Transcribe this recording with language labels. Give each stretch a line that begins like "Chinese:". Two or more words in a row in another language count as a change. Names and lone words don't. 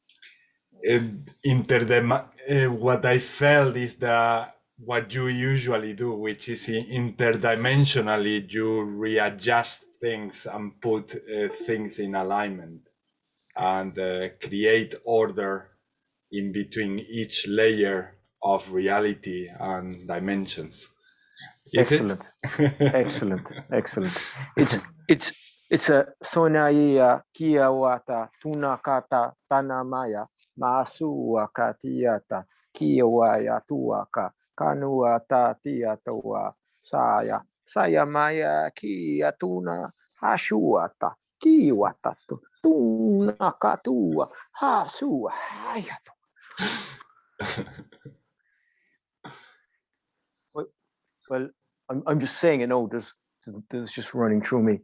English: What I felt is that what you usually do, which is interdimensionally, you readjust things and put things in alignment and create order in between each layer of reality and dimensions. Is Excellent. it? Excellent. Excellent. It's a sonaia kia wata tunakata tanamaya maasua katiata kia waya tuaka kanua tatiatoa saya maya kia tuna hashuata kiwatatu tunakatua hasua hayatu. Well, I'm just saying, you know, there's just running through me.